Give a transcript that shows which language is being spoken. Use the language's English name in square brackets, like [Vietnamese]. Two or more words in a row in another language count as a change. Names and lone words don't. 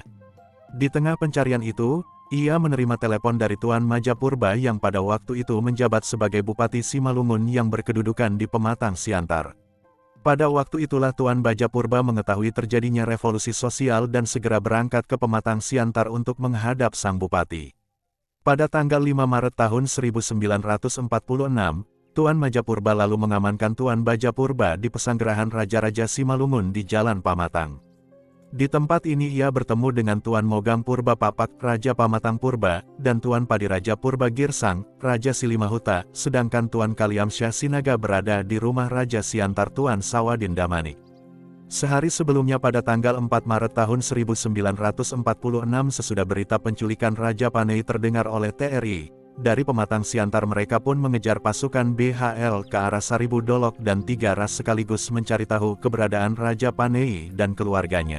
[Indonesian] Di tengah pencarian itu, ia menerima telepon dari Tuan Majapurba yang pada waktu itu menjabat sebagai Bupati Simalungun yang berkedudukan di Pematang Siantar. Pada waktu itulah Tuan Bajapurba mengetahui terjadinya revolusi sosial dan segera berangkat ke Pematang Siantar untuk menghadap sang bupati. Pada tanggal 5 Maret tahun 1946, Tuan Majapurba lalu mengamankan Tuan Bajapurba di pesanggerahan Raja-Raja Simalungun di Jalan Pamatang. Di tempat ini ia bertemu dengan Tuan Mogang Purba Papak, Raja Pamatang Purba, dan Tuan Padiraja Purba Girsang, Raja Silimahuta, sedangkan Tuan Kaliamsyah Sinaga berada di rumah Raja Siantar Tuan Sawadin Damanik. Sehari sebelumnya pada tanggal 4 Maret tahun 1946 sesudah berita penculikan Raja Panei terdengar oleh TRI, dari Pematang Siantar mereka pun mengejar pasukan BHL ke arah Saribu Dolok dan Tiga Ras sekaligus mencari tahu keberadaan Raja Panei dan keluarganya.